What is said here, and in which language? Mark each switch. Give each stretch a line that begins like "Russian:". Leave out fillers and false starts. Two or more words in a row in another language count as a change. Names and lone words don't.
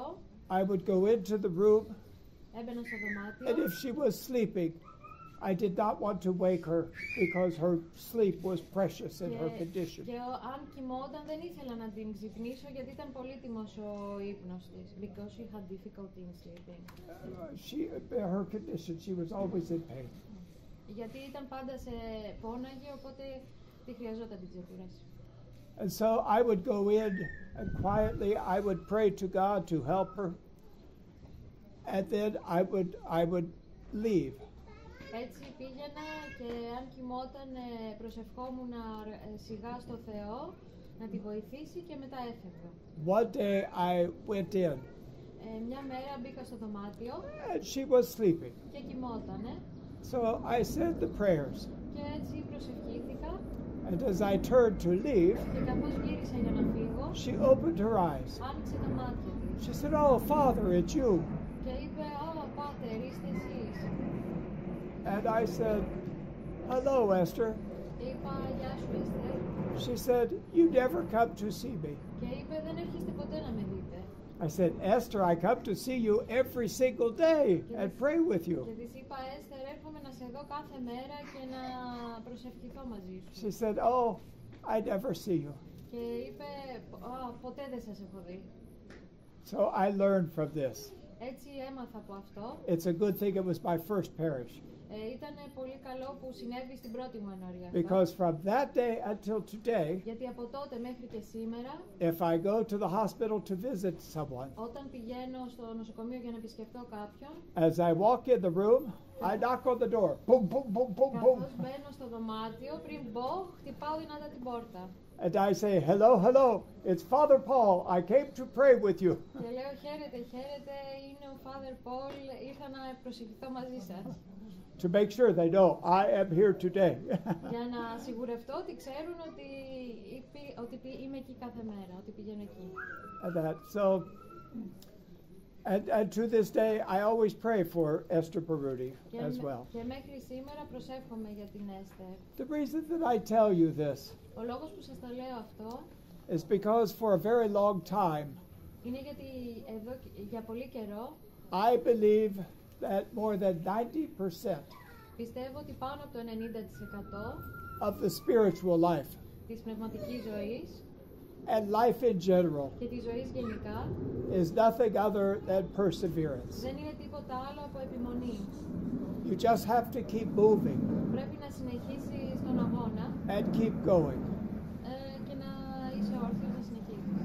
English: I would go into the room,
Greek: έμπαινα στο δωμάτιο.
English: and if she was sleeping, I did not want to wake her because her sleep was precious in her condition.
Greek: Και αν κοιμόταν δεν ήθελα να την ξυπνήσω γιατί ήταν πολύτιμος ο ύπνος της.
English: Because she had difficulty in sleeping. Her condition, she was always in pain.
Greek: Γιατί ήταν πάντα σε πόναγε, οπότε τη χρειαζόταν την ξεκούραση.
English: And so I would go in and quietly I would pray to God to help her. And then I would leave.
Greek: Έτσι πήγαινα και αν κοιμόταν προσευχόμουν σιγά στο Θεό να τη βοηθήσει και μετά έφευγα.
English: One day I went in.
Greek: Μια μέρα μπήκα στο δωμάτιο
English: and she was sleeping.
Greek: Και κοιμότανε.
English: So I said the prayers.
Greek: Και έτσι προσευχήθηκα.
English: And as I turned to leave,
Greek: και καθώς γύρισα για να φύγω,
English: she opened her eyes.
Greek: άνοιξε τα μάτια της.
English: She said, "Oh, Father, it's you."
Greek: Και είπε, Πάτερ, είστε εσείς.
English: And I said, "Hello, Esther."
Greek: Είπα, γεια σου,
English: Esther. She said, "You never come to see me."
Greek: Και είπε, δεν έρχεστε ποτέ να με δείτε.
English: I said, "Esther, I come to see you every single day and pray with you."
Greek: Και της είπα, Esther, έρχομαι να σε δω κάθε μέρα και να προσευχηθώ μαζί σου.
English: She said, "Oh, I never see you."
Greek: Και είπε, ποτέ δεν σας έχω δει.
English: So I learned from this.
Greek: Έτσι έμαθα από αυτό.
English: It's a good thing it was my first parish.
Greek: Ήταν πολύ καλό που συνέβη στην πρώτη μου ενορία.
English: Because from that day until today,
Greek: γιατί από τότε μέχρι και σήμερα,
English: if I go to the hospital to visit someone,
Greek: όταν πηγαίνω στο νοσοκομείο για να επισκεφτώ κάποιον,
English: as I walk in the room, I knock on the door. Boom, boom, boom, boom, boom.
Greek: καθώς μπαίνω στο δωμάτιο, πριν μπω, χτυπάω δυνατά την πόρτα.
English: And I say, "Hello, hello, it's Father Paul. I came to pray with you."
Greek: Και λέω, χαίρετε, είναι ο
English: Father Paul,
Greek: ήρθα να προσευχηθώ μαζί σας.
English: To make sure they know I am here today.
Greek: Για να σιγουρευτώ ότι ξέρουν ότι είμαι εκεί κάθε μέρα, ότι πηγαίνω εκεί.
English: And to this day, I always pray for Esther Baruti as well.
Greek: Και μέχρι σήμερα προσεύχομαι για την Esther.
English: The reason that I tell you this
Greek: ο λόγος που σας τα λέω αυτό
English: is because for a very long time,
Greek: είναι γιατί για πολύ καιρό
English: I believe that more than 90%
Greek: πιστεύω ότι πάνω από το 90%
English: of the spiritual life
Greek: της πνευματικής ζωής
English: and life in general
Greek: και της ζωής γενικά
English: is nothing other than perseverance.
Greek: δεν είναι τίποτα άλλο από επιμονή.
English: You just have to keep moving.
Greek: Πρέπει να συνεχίσεις τον αγώνα
English: and keep going.
Greek: Και να είσαι όρθιος να συνεχίσεις.